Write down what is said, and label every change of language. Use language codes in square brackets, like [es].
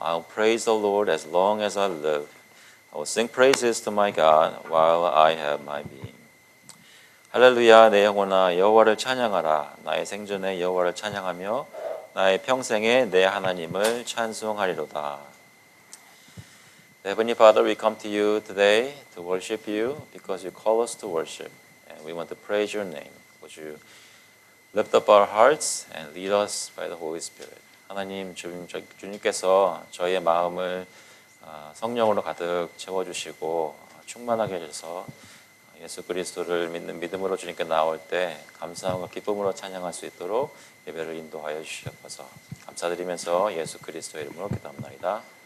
[en] I'll praise the Lord as long as I live. I will sing praises to my God while I have my being. [ko] 할렐루야, 내 영혼아 여호와를 찬양하라. 나의 생전에 여호와를 찬양하며 나의 평생에 내 하나님을 찬송하리로다. [en] Heavenly Father, we come to you today to worship you because you call us to worship, and we want to praise your name. Would you lift up our hearts and lead us by the Holy Spirit? [ko] 하나님, 주님께서 저희의 마음을 성령으로 가득 채워주시고 충만하게 해주셔서 예수 그리스도를 믿는 믿음으로 주님께 나올 때 감사함과 기쁨으로 찬양할 수 있도록 예배를 인도하여 주시옵소서. 감사드리면서 예수 그리스도의 이름으로 기도합니다.